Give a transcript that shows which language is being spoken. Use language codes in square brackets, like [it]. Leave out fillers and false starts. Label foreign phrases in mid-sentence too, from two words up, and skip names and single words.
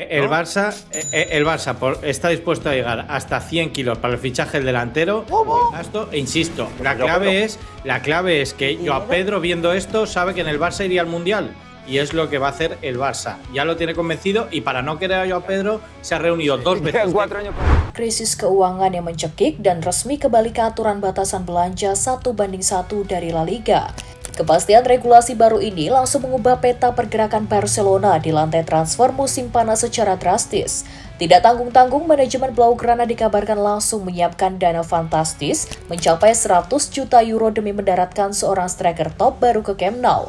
[es] El Barça está dispuesto a llegar hasta 100 kilos para el fichaje del delantero. E insisto, la clave es que Joao Pedro, viendo esto, sabe que en el Barça iría al Mundial. Y es lo que va a hacer el Barça. Ya lo tiene convencido y para no querer a Joao Pedro se ha reunido 2 veces. [id] Krisis keuangan yang mencekik dan resmi kembali ke aturan batasan belanja 1:1 dari La Liga. Kepastian regulasi baru ini langsung mengubah peta pergerakan Barcelona di lantai transfer musim panas secara drastis. Tidak tanggung-tanggung, manajemen Blaugrana dikabarkan langsung menyiapkan dana fantastis mencapai 100 juta euro demi mendaratkan seorang striker top baru ke Camp Nou.